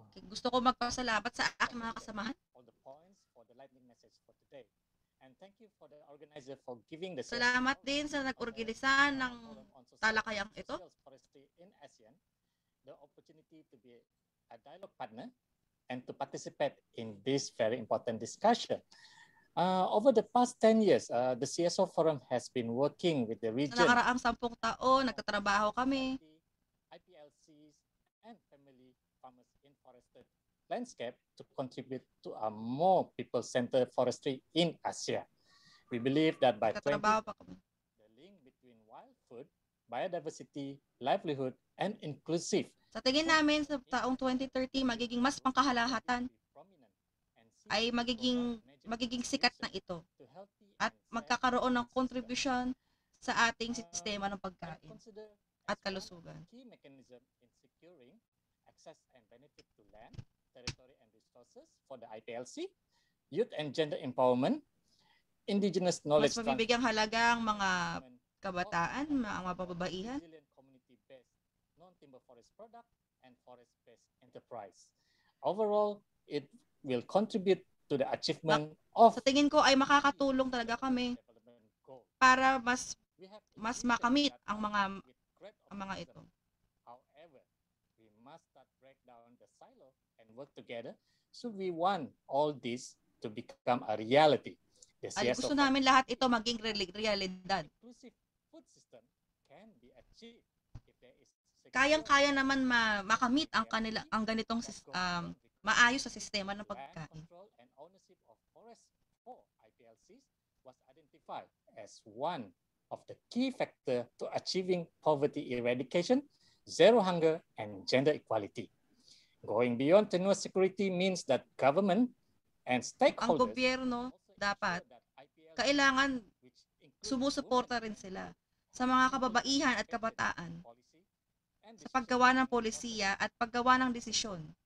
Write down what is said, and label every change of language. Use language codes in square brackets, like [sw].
[tl] Gusto ko magpasalamat sa aking mga kasamahan. [en] All the points for the lightning message for today. And thank you for the organizer for giving the [tl] Salamat din sa nag-organisa ng talakayang ito. [en] In ASEAN, the opportunity to be a dialogue partner and to participate in this very important discussion. Over the past 10 years, the CSO Forum has been working with the region. [tl] Sa nakaraang 10 taon, nagtatrabaho kami. [en] IPLCs and family farmers in forested landscape to contribute to a more people-centered forestry in Asia. We believe that by 20, the link between wild food, biodiversity, livelihood, and inclusive. [tl] Sa tingin namin sa taong 2030, magiging mas pangkahalahatan ay magiging sikat na ito at magkakaroon ng contribution sa ating sistema ng pagkain at kalusugan. [en] Key mechanism in securing access and benefit to land, territory, and resources for the IPLC, youth and gender empowerment, indigenous knowledge. [tl] Mas mabibigyang halaga ang mga kabataan, ang mga pababaihan. [en] Community-based non-timber forest product and forest-based enterprise. Overall, it will contribute to the achievement of. [tl] Sa tingin ko ay makakatulong talaga kami para mas makamit ang mga ito. [en] However, we must start break down the silo and work together. So we want all this to become a reality. [tl] Ay, gusto namin lahat ito maging realidad. [en] Inclusive food system can be achieved if there is [tl] kayang-kaya naman makamit ang ganitong maayos sa sistema ng pagkain. [en] And ownership of forests for IPLCs was identified as one of the key factors to achieving poverty eradication, zero hunger, and gender equality. Going beyond tenure security means that government and stakeholders. [tl] Ang gobyerno dapat kailangan sumusuporta rin sila sa mga kababaihan at kabataan sa paggawa ng polisiya at paggawa ng desisyon.